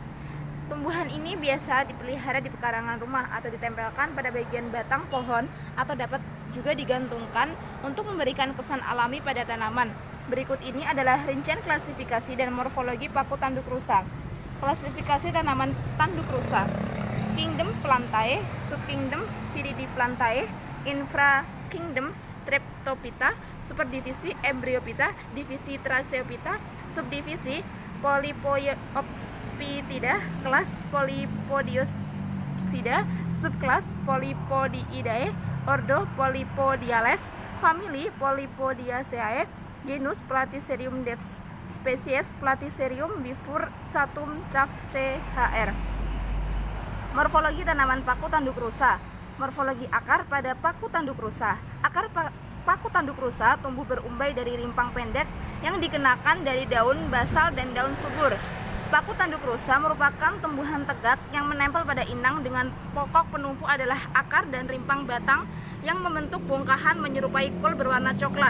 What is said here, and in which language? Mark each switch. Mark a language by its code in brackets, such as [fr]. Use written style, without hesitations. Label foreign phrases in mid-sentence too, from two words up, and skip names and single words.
[id] Tumbuhan ini biasa dipelihara di pekarangan rumah atau ditempelkan pada bagian batang pohon atau dapat juga digantungkan untuk memberikan kesan alami pada tanaman. Berikut ini adalah rincian klasifikasi dan morfologi paku tanduk rusa. Klasifikasi tanaman tanduk rusa: Kingdom Plantae, Subkingdom Viridiplantae, Infrakingdom Streptophyta, Superdivisi Embryophyta, Divisi Tracheophyta, Subdivisi Polypodiophytidae, Kelas Polypodiopsida, Subkelas Polypodiidae, Ordo Polypodiales, Famili Polypodiaceae, Genus Platycerium Dev, Spesies Platycerium bifurcatum Cav. Chr. Morfologi tanaman paku tanduk rusa. Morfologi akar pada paku tanduk rusa. Akar paku tanduk rusa tumbuh berumbai dari rimpang pendek yang dikenakan dari daun basal dan daun subur. Paku tanduk rusa merupakan tumbuhan tegak yang menempel pada inang dengan pokok penumpu adalah akar dan rimpang batang yang membentuk bongkahan menyerupai kol berwarna coklat.